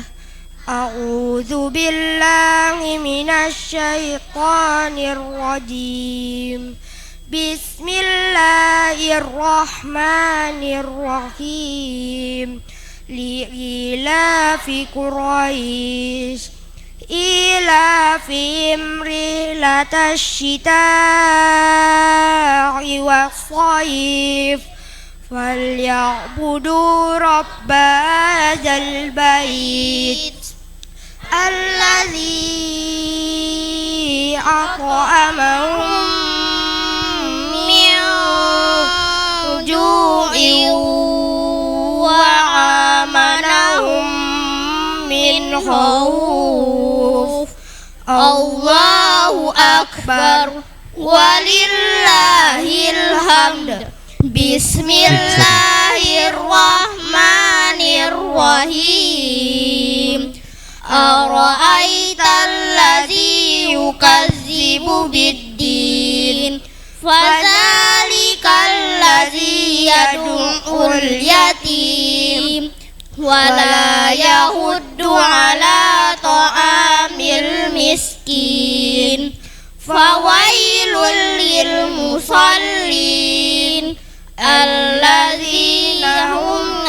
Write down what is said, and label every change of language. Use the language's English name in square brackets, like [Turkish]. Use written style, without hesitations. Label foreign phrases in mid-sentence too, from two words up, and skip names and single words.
[Arabic] أعوذ بالله من الشيطان الرجيم. Bismillahirrahmanirrahim. لإيلاف قريش إيلافهم رحلة الشتاء والصيف فليعبدوا رب هذا البيت الذي أطعمهم من جوع وآمنهم من خوف الله أكبر ولله الحمد. Bismillahirrahmanirrahim. أرأيت الذي يكذب بالدين فذلك الذي يدع اليتيم ولا يحض على طعام المسكين فويل للمصلين الذين هم